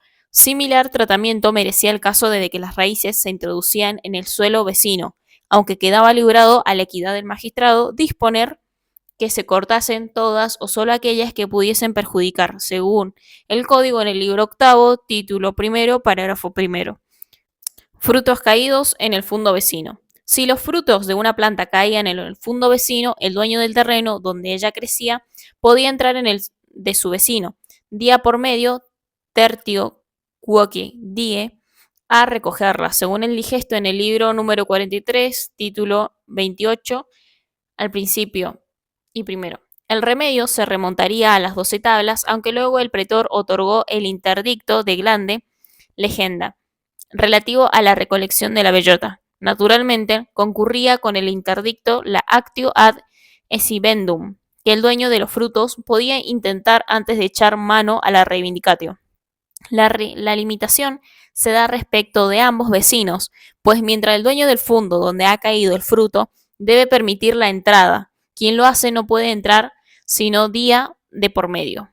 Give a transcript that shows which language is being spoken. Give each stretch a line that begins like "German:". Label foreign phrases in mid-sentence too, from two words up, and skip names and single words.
Spanish: Similar tratamiento merecía el caso de que las raíces se introducían en el suelo vecino, aunque quedaba librado a la equidad del magistrado disponer que se cortasen todas o solo aquellas que pudiesen perjudicar, según el código en el libro octavo, título primero, parágrafo primero. Frutos caídos en el fundo vecino. Si los frutos de una planta caían en el fundo vecino, el dueño del terreno donde ella crecía podía entrar en el de su vecino, día por medio,
Latin: tertio, quoque, die,
Spanish: a recogerla, según el digesto en el libro número 43, título 28, al principio y primero. El remedio se remontaría a las 12 tablas, aunque luego el pretor otorgó el interdicto de
Latin: Glande, legenda,
Spanish: relativo a la recolección de la bellota. Naturalmente, concurría con el interdicto la
Latin: actio ad escibendum,
Spanish: que el dueño de los frutos podía intentar antes de echar mano a la reivindicatio. La limitación se da respecto de ambos vecinos, pues mientras el dueño del fundo donde ha caído el fruto debe permitir la entrada, quien lo hace no puede entrar sino día de por medio.